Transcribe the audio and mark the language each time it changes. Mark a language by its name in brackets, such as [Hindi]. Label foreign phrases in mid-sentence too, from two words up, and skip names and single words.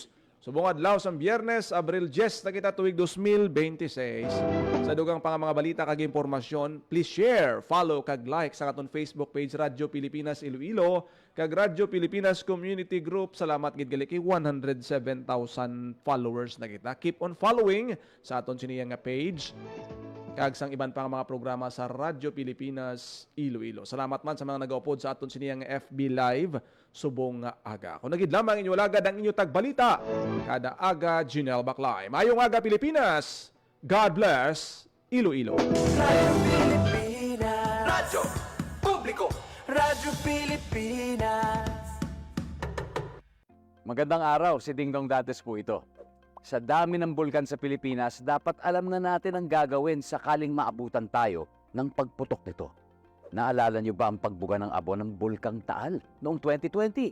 [Hiligaynon] Subong adlaw sang Biyernes, Abril 10 na kita tuig 2026. Sa dugang pang mga balita kag impormasyon, [English] please share, follow [Hiligaynon] kag like sa aton Facebook page Radyo Pilipinas Iloilo kag Radyo Pilipinas Community Group. Salamat gid gali kay 107,000 followers na kita. [English] Keep on following [Hiligaynon] sa aton siniyang nga page kag sang iban pang mga programa sa Radyo Pilipinas Iloilo. Salamat man sa mga nag-upload sa aton siniyang FB Live subong nga aga. Kung nagid lamang inyo lagad ang inyo tagbalita, kada aga Janelle Baclay. Mayong aga Pilipinas. [English] God bless [Hiligaynon] Iloilo. Radyo Pilipinas. Radyo Publiko. Radyo Pilipinas. [Filipino] Magandang araw, si Dingdong Dates po ito. Sa dami ng bulkan sa Pilipinas, dapat alam na natin ang gagawin sakaling maabutan tayo ng pagputok nito. Naalala niyo ba ang pagbuga ng abo ng Bulkang Taal noong 2020?